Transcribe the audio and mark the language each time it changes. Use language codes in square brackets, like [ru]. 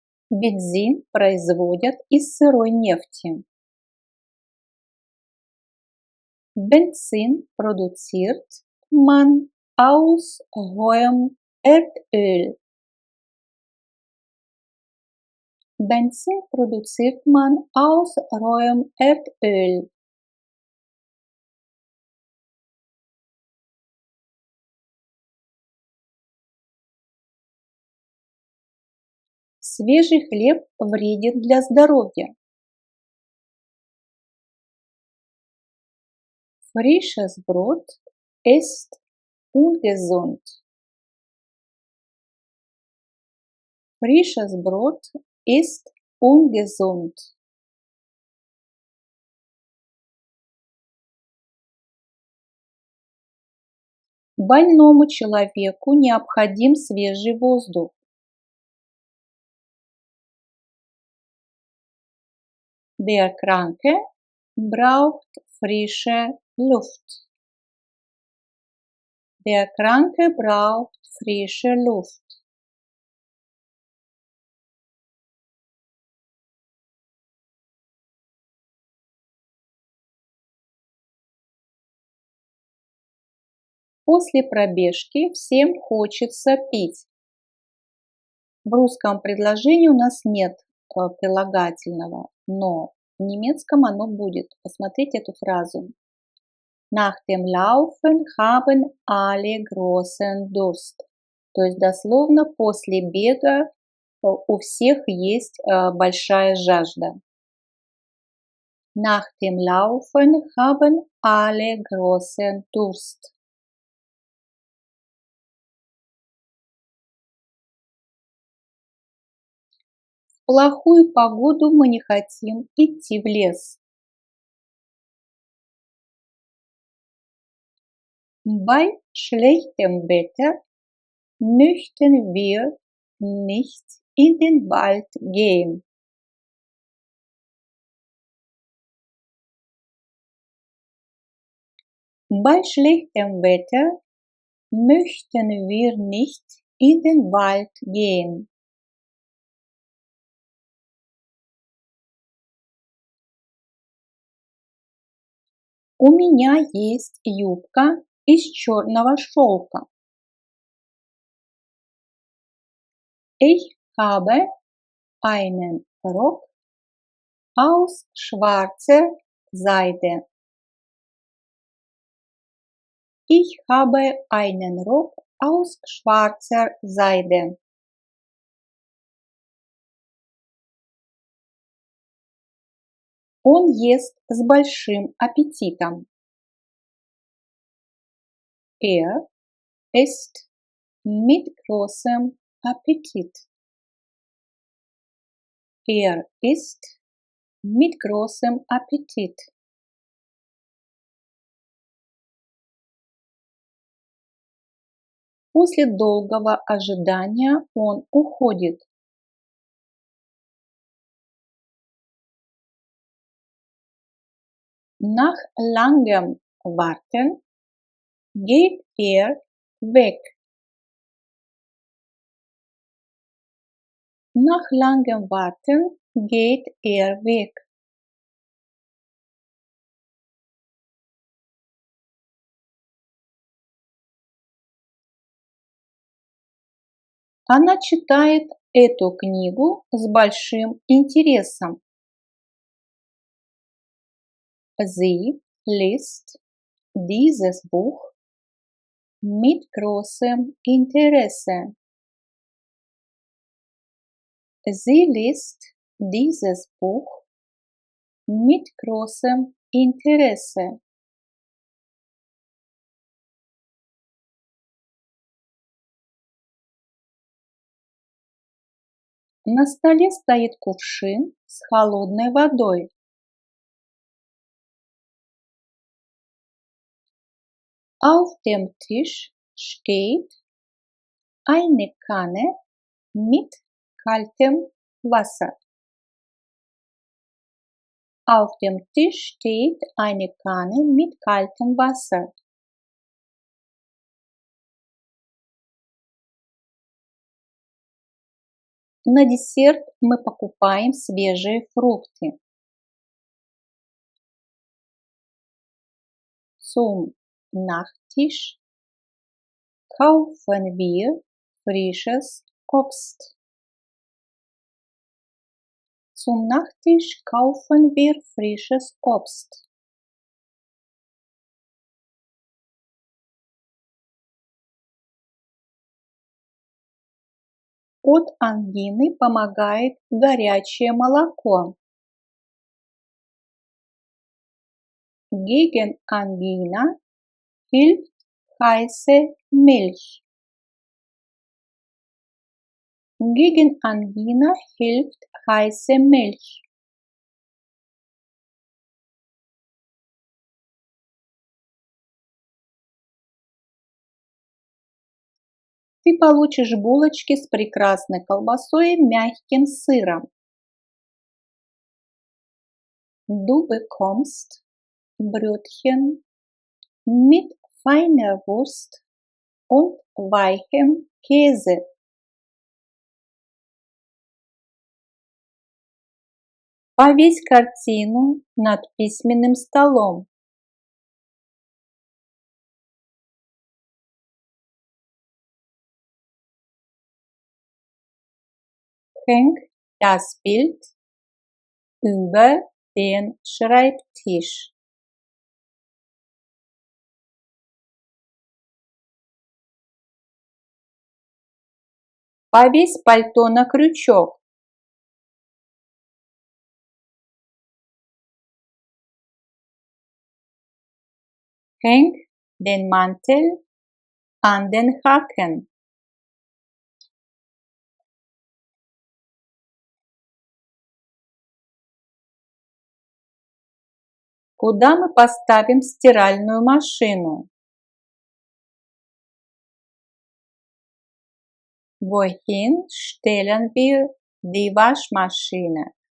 [ru] Бензин производят из сырой нефти. [de] Benzin produziert man aus rohem Erdöl. Benzin produziert man aus rohem Erdöl. [ru] Свежий хлеб вреден для здоровья. [de] Frisches Brot ist ungesund. Frisches Brot ist ungesund. [ru] Больному человеку необходим свежий воздух. [de] Der Kranke braucht frische Luft. Der Kranke braucht frische Luft. [ru] После пробежки всем хочется пить. В русском предложении у нас нет прилагательного, но в немецком оно будет. Посмотрите эту фразу. [de] Nach dem Laufen haben alle großen Durst. [ru] То есть дословно после бега у всех есть большая жажда. [de] Nach dem Laufen haben alle großen Durst. [ru] В плохую погоду мы не хотим идти в лес. [de] Bei schlechtem Wetter möchten wir nicht in den Wald gehen. Bei schlechtem Wetter möchten wir nicht in den Wald gehen. [ru] У меня есть юбка из черного шелка. [de] Ich habe einen Rock aus schwarzer Seide. Ich habe einen Rock aus schwarzer Seide. [ru] Он ест с большим аппетитом. [de] Er isst mit großem Appetit. Er isst Mit großem Appetit. [ru] После долгого ожидания он уходит. [de] Nach langem Warten geht weg. Nach langem Warten geht weg. [ru] Она читает эту книгу с большим интересом. [de] Sie liest dieses Buch mit großem Interesse. Sie liest dieses Buch mit großem Interesse. [ru] На столе стоит кувшин с холодной водой. [de] Auf dem Tisch steht eine Kanne mit kaltem Wasser. Auf dem Tisch steht eine Kanne mit kaltem Wasser. [ru] На десерт мы покупаем свежие фрукты. [de] Zum Nachtisch kaufen wir frisches Obst. Zum Nachtisch kaufen wir frisches Obst. [ru] От ангины помогает горячее молоко. [de] Gegen Angina hilft heiße Milch. Gegen Angina hilft heiße Milch. [ru] Ты получишь булочки с прекрасной колбасой и мягким сыром. [de] Du bekommst Brötchen mit feiner Wurst und weichem Käse. [ru] Повесь картину над письменным столом. [de] Häng das Bild über den Schreibtisch. [ru] Повесь пальто на крючок. [de] Häng den Mantel an den Haken. [ru] Куда мы поставим стиральную машину? [de] Wohin stellen wir die Waschmaschine?